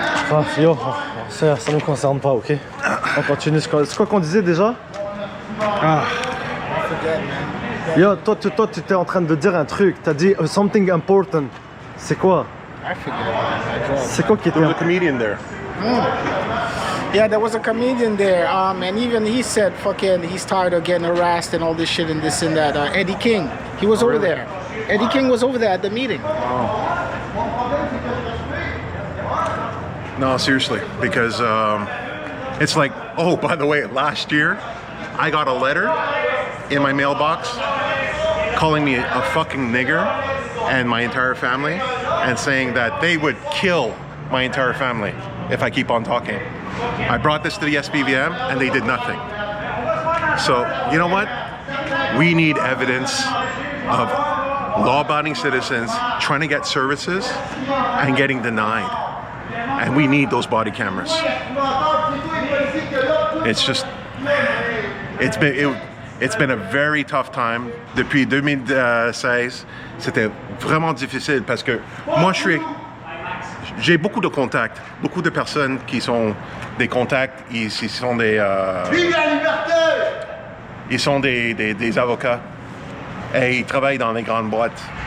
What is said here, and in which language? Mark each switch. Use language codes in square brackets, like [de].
[fr] Ah, yo, ça nous concerne pas, ok? On continue. C'est quoi qu'on disait déjà? Ah. Yo, toi, tu étais en train de dire un truc. T'as dit [en] something important. [fr] C'est quoi? [en] I forget. I draw. [fr] C'est quoi qui était [en] There was a comedian there. Yeah, there was a comedian there, and even he said, "Fucking, he's tired of getting harassed and all this shit and this and that." Eddie King, he was over there. Eddie King was over there at the meeting. No, seriously, because it's like, oh, by the way, last year I got a letter in my mailbox calling me a fucking nigger and my entire family, and saying that they would kill my entire family if I keep on talking. I brought this to the SPVM and they did nothing. So, you know what? We need evidence of law-abiding citizens trying to get services and getting denied. And we need those body cameras. It's just, it's been a very tough time. [fr] Depuis 2016, c'était vraiment difficile parce que moi, j'ai beaucoup de contacts, beaucoup de personnes qui sont des contacts, ils sont des avocats et ils travaillent dans les grandes boîtes.